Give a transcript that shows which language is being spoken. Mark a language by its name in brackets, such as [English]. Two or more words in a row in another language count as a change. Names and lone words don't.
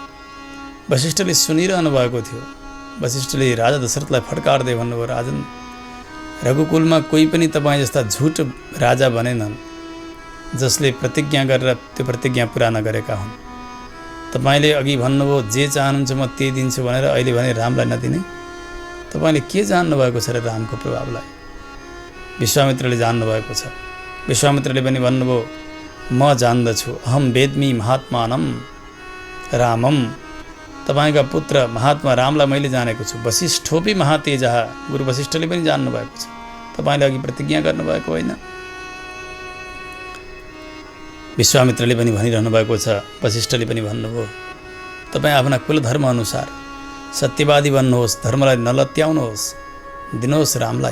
[Nepali] वशिष्ठले सुनिरहनु भएको थियो। वशिष्ठले राजा दशरथलाई फड्कार्दै भन्नुभयो, राजन, रघुकुलमा कोही पनि तपाईँ जस्ता झुट राजा बनेनन् जसले प्रतिज्ञा गरेर त्यो प्रतिज्ञा पुरा नगरेका हुन्। तपाईँले अघि भन्नुभयो जे चाहनुहुन्छ म त्यही दिन्छु भनेर, अहिले भने रामलाई नदिने। तपाईँले के जान्नुभएको छ र रामको प्रभावलाई? विश्वामित्रले जान्नुभएको छ। विश्वामित्रले पनि भन्नुभयो, म जान्दछु, [Sanskrit] अहम वेद्मि महात्मानम रामम। [Nepali] तपाईँका पुत्र महात्मा रामलाई मैले जानेको छु। [Sanskrit] वशिष्ठोपि महातेजः, [Nepali] गुरु वशिष्ठले पनि जान्नुभएको छ। तपाईँले अघि प्रतिज्ञा गर्नुभएको होइन। विश्वामित्रले पनि भनिरहनु भएको छ। वशिष्ठले पनि भन्नुभयो, तपाईँ आफ्ना कुलधर्म अनुसार सत्यवादी बन्नुहोस्, धर्मलाई नलत्याउनुहोस्, दिनुहोस् रामलाई।